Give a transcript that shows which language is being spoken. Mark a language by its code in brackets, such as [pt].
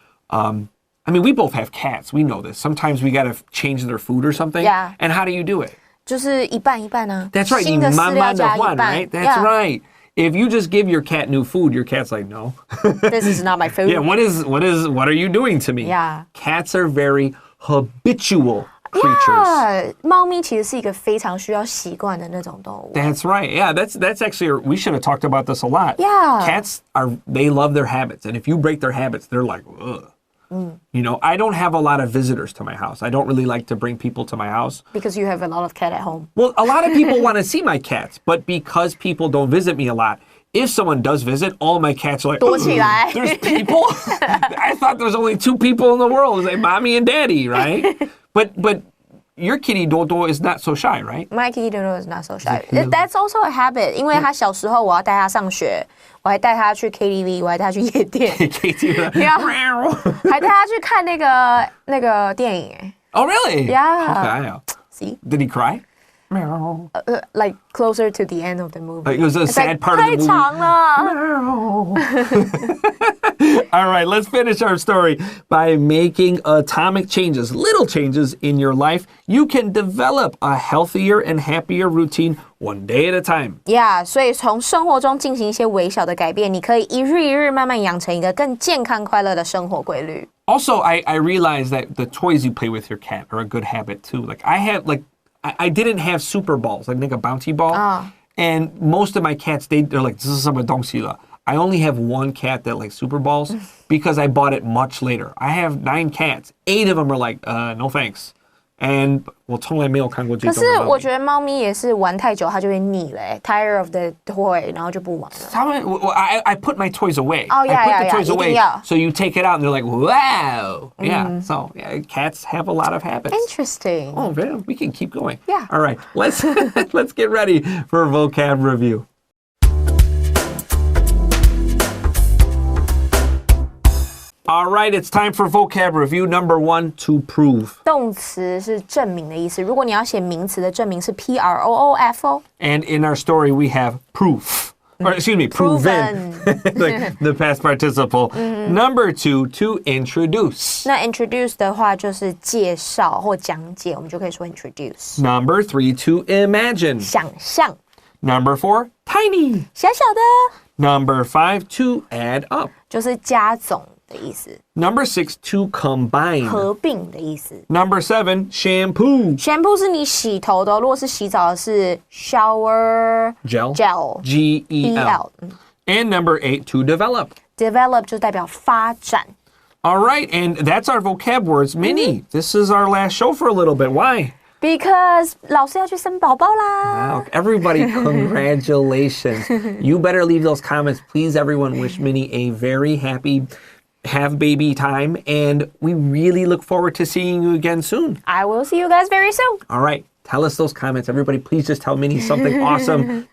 [en] I mean, we both have cats. We know this. Sometimes we got to change their food or something. Yeah. And how do you do it? [zh] 就是一半一半啊。 [en] That's right. [zh] 新的饲料加一半 [en] right? That's Yeah. right. If you just give your cat new food, your cat's like, no. This is not my food. Yeah, what are you doing to me? Yeah. Cats are very habitual creatures. Yeah, 猫咪其实是一个非常需要习惯的那种动物。 That's right. Yeah, that's actually, we should have talked about this a lot. Yeah. Cats they love their habits. And if you break their habits, they're like, ugh. I don't have a lot of visitors to my house. I don't really like to bring people to my house. Because you have a lot of cat at home. Well, a lot of people want to see my cats, but because people don't visit me a lot, if someone does visit, all my cats are like, [zh] 躲起来。 [en] there's people? I thought there's only 2 people in the world. It's like mommy and daddy, right? But your kitty Dodo is not so shy, right? My kitty Dodo is not so shy. That's also a habit. [zh] 因为他小时候我要带他上学，我还带他去 KTV， 我还带他去夜店， [en] Yeah. [zh] 还带他去看那个电影。 [en] Oh, really? Yeah. Okay. See? Did he cry? Meow. Like closer to the end of the movie. It was a sad part of the movie. [zh] 太长了。 [en] All right, let's finish our story. By making atomic changes, little changes in your life, you can develop a healthier and happier routine one day at a time. [zh] Yeah, 所以从生活中进行一些微小的改变，你可以一日一日慢慢养成一个更健康快乐的生活规律。 [en] Also, I realized that the toys you play with your cat are a good habit too. Like I didn't have super balls, like a bouncy ball. And most of my cats, they're like, [zh] 这是什么东西了? [en] I only have one cat that likes super balls because I bought it much later. I have 9 cats. 8 of them are like, no thanks. [zh] And 我从来没有看过这种。可是我觉得猫咪也是玩太久，它就会腻了， [en] tired of the toy， [zh] 然后就不玩了。 [en] I put my toys away. Oh, yeah, I put yeah, the toys yeah. away. [zh] 一定要。 [en] So you take it out and they're like, wow. Yeah. So yeah, cats have a lot of habits. Interesting. Oh, man, we can keep going. Yeah. All right, let's get ready for a vocab review. All right, it's time for vocab review. Number 1, to prove. [zh] 动词是证明的意思，如果你要写名词的证明是 proof。 [en] And in our story, we have proof. Or excuse me, proven. Like the past participle. Number 2, to introduce. [zh] 那 introduce 的话就是介绍或讲解，我们就可以说 introduce。 [en] Number 3, to imagine. [zh] 想象。 [en] Number 4, tiny. [zh] 小小的。 [en] Number 5, to add up. [zh] 就是加总的意思。 [en] Number 6, to combine. [zh] 合并的意思。 [en] Number 7, shampoo. [zh] shampoo 是你洗头的，如果是洗澡的是 shower [en] Gel. gel G-E-L. And number 8, to develop. [zh] develop 就代表发展。 [en] All right, and that's our vocab words. Minnie, this is our last show for a little bit. Why? [zh] Because 老师要去生宝宝啦。 [en] Wow, everybody, congratulations. You better leave those comments. Please, everyone, wish Minnie a very happy have baby time. And we really look forward to seeing you again soon. I will see you guys very soon. All right, tell us those comments. Everybody, please just tell Minnie something awesome.